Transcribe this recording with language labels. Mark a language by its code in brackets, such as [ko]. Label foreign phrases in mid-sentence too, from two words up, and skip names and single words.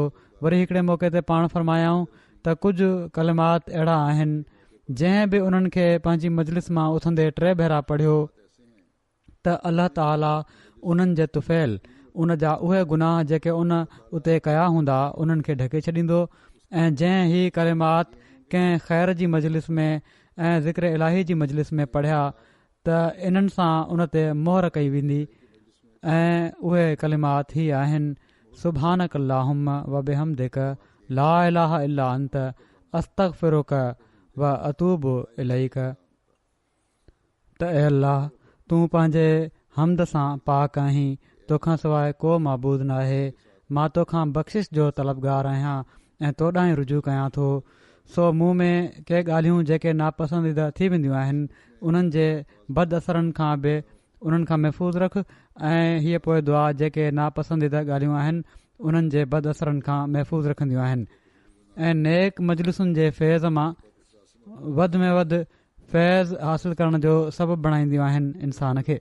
[sd] वरी हिकिड़े मौक़े ते पाण फ़रमायाऊं त कुझु कलिमात अहिड़ा आहिनि जंहिं बि उन्हनि खे पंहिंजी मजलिस मां उथंदे 3 भेरा पढ़ियो त अलाह ताला उन्हनि जे तुफ़ैल उन जा उहे गुनाह जेके उन उते कया हूंदा उन्हनि खे ढके छॾींदो। ऐं जंहिं ही कलिमात कंहिं ख़ैर जी मजलिस में ऐं ज़िक्र इलाही जी मजलिस में पढ़िया त इन्हनि सां उन ते मोहर कई वेंदी ऐं उहे कलिमात ई आहिनि [ar] سبحانك اللهم وبحمدك لا إله إلا أنت أستغفرك وأتوب إليك. [sd] त ऐं अल्लाह तूं पंहिंजे हमद सां पाक आहीं, तोखां सवाइ को मबूद नाहे। मां तोखां बख़्शिश जो तलबगार आहियां ऐं तोॾां ई रुजू कयां थो। सो मूं में के ॻाल्हियूं जेके नापसंदीदा थी वेंदियूं आहिनि उन्हनि जे बद असरनि खां बि उन्हनि खां महफ़ूज़ रख ऐं हीअ पोइ दुआ जेके नापसंदीदा ॻाल्हियूं आहिनि उन्हनि जे बद असरनि खां महफ़ूज़ रखंदियूं आहिनि ऐं नेक मजलिसुनि जे फैज़ मां वधि में वधि फैज़ हासिल करण जो सबबु बणाईंदियूं आहिनि इंसान खे।